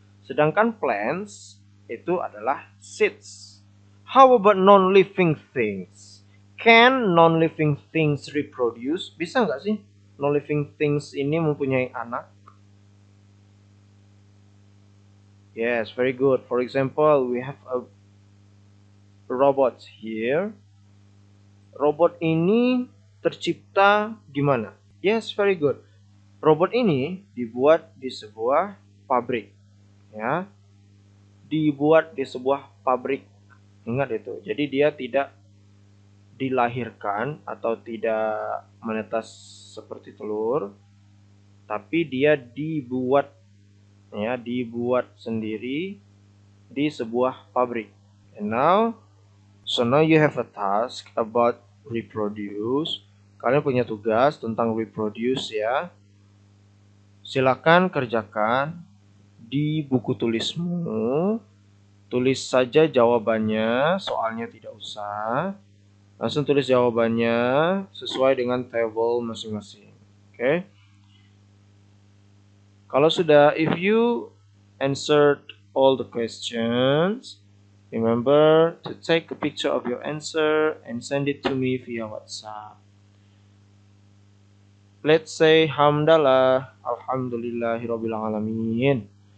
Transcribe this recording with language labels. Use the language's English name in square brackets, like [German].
[Indonesian] Sedangkan plants itu adalah seeds. [English] How about non-living things? Can non-living things reproduce? [Indonesian] Bisa nggak sih non-living things ini mempunyai anak? [English] Yes, very good. For example, we have a robot here. [Indonesian] Robot ini tercipta gimana? [English] Yes, very good. [Indonesian] Robot ini dibuat di sebuah pabrik, ya. Dibuat di sebuah pabrik. Ingat itu. Jadi dia tidak dilahirkan atau tidak menetas seperti telur, tapi dia dibuat, ya, dibuat sendiri di sebuah pabrik. [English] And now, so now you have a task about reproduce. [Indonesian] Kalian punya tugas tentang reproduce, ya. Silakan kerjakan di buku tulismu. Tulis saja jawabannya, soalnya tidak usah. Langsung tulis jawabannya sesuai dengan table masing-masing. Oke. Kalau sudah, [English] if you answered all the questions, remember to take a picture of your answer and send it to me via WhatsApp. Let's say hamdalah, [Arabic] alhamdulillahirabbil alamin.